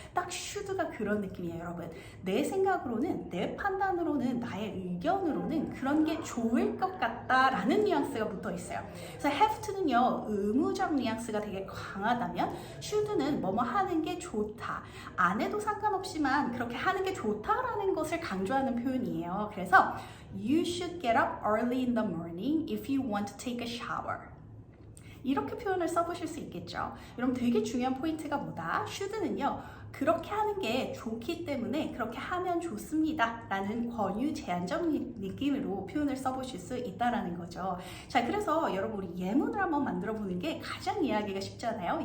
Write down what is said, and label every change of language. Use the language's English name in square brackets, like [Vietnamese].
[Korean] 딱 should가 그런 느낌이에요, 여러분. 내 생각으로는, 내 판단으로는, 나의 의견으로는 그런 게 좋을 것 같다라는 뉘앙스가 붙어 있어요. 그래서 have to는요, 의무적 뉘앙스가 되게 강하다면 should는 뭐뭐 하는 게 좋다. 안 해도 상관없지만 그렇게 하는 게 좋다라는 것을 강조하는 표현이에요. 그래서 [English] You should get up early in the morning if you want to take a shower. [Korean] 이렇게 표현을 써보실 수 있겠죠. 여러분 되게 중요한 포인트가 뭐다? should는요, 그렇게 하는 게 좋기 때문에 그렇게 하면 좋습니다 라는 권유 제한적 느낌으로 표현을 써보실 수 있다라는 거죠. 자, 그래서 여러분 우리 예문을 한번 만들어 보는 게 가장 이해하기가 쉽잖아요.